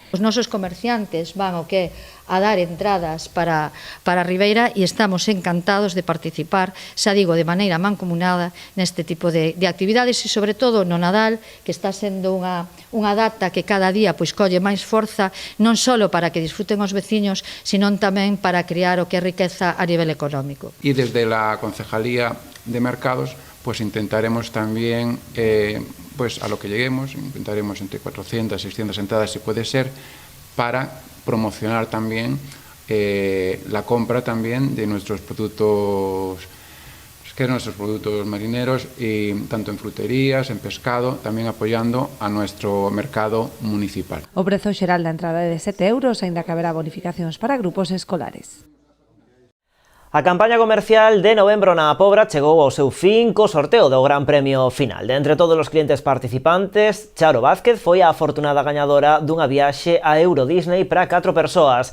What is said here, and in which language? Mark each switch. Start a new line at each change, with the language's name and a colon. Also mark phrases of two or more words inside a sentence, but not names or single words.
Galician: Os nosos comerciantes van a dar entradas para a Ribeira e estamos encantados de participar, xa digo, de maneira mancomunada neste tipo de actividades e, sobre todo, no Nadal, que está sendo unha data que cada día colle máis forza, non só para que disfruten os veciños, sino tamén para crear o que é riqueza a nivel económico.
Spanish: Y desde la Concejalía de Mercados pues intentaremos también, pues a lo que lleguemos, intentaremos entre 400 y 600 entradas si puede ser, para promocionar también la compra también de nuestros productos marineros, y tanto en fruterías, en pescado, también apoyando a nuestro mercado municipal.
Galician: O prezo xeral da entrada é de 7 euros, aínda que haberá bonificacións para grupos escolares. A campaña comercial de novembro na Pobra chegou ao seu fin co sorteo do Gran Premio Final. De entre todos os clientes participantes, Charo Vázquez foi a afortunada gañadora dunha viaxe a Euro Disney para 4 persoas.